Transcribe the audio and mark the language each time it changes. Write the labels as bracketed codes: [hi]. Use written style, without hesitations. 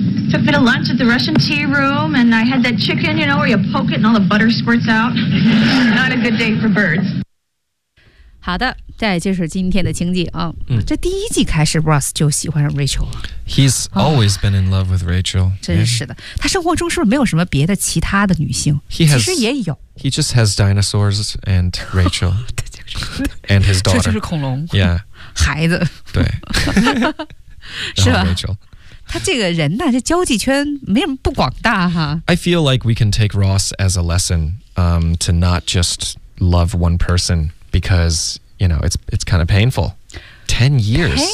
[en] Took me to lunch at the Russian tea room, and I had that chicken, you know, where you poke it and all the butter squirts out. Not a good day for birds. [zh] 好的，这就是今天的情景、哦嗯、这第一季开始 Ross 就喜欢上 Rachel 了。 [en] He's always、哦、been in love with Rachel. [zh] 真是的、yeah. 他生活中是不是没有什么别的其他的女性 [en] he has, [zh] 其实也有。 [en] He just has dinosaurs and Rachel. and his daughter. [zh] 这就是恐龙。 [en] Yeah. [zh] 孩子对是吧 Rachel 他这个人呢、啊、这交际圈没什么不广大哈 [en] I feel like we can take Ross as a lesson、to not just love one person because you know it's kind of painful 10 years